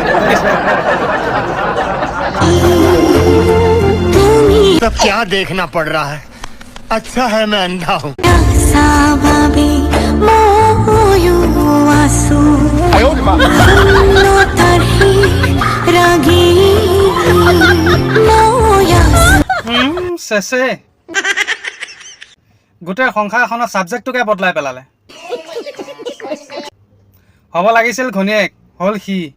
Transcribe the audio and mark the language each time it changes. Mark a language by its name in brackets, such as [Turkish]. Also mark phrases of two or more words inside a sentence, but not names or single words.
[Hindi] सब क्या देखना पड़ रहा है अच्छा है मैं अंधा हूँ [Assamese] চেচে গোটেই সংসাৰখনৰ ছাবজেক্টটোকে বদলাই পেলালে হ'ব লাগিছিল ঘনীয়েক হ'ল সি